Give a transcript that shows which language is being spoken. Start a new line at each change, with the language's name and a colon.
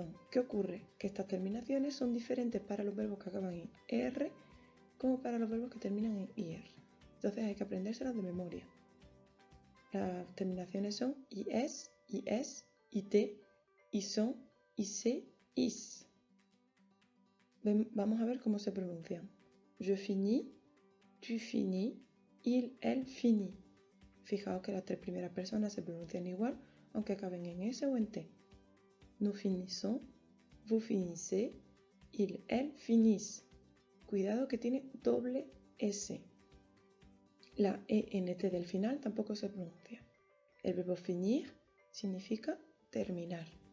Spanish: ¿Qué ocurre? Que estas terminaciones son diferentes para los verbos que acaban en er como para los verbos que terminan en ir. Entonces hay que aprendérselas de memoria. Las terminaciones son IS, IS, IT, ISON, IC, IS. Vamos a ver cómo se pronuncian.
French: Je finis, tu finis, il, elle finit.
Spanish: Fijaos que las tres primeras personas se pronuncian igual, aunque acaben en S o en T.
French: Nous finissons, vous finissez, il, elle finissent.
Spanish: Cuidado que tiene doble S. La ENT del final tampoco se pronuncia. El verbo finir significa terminar.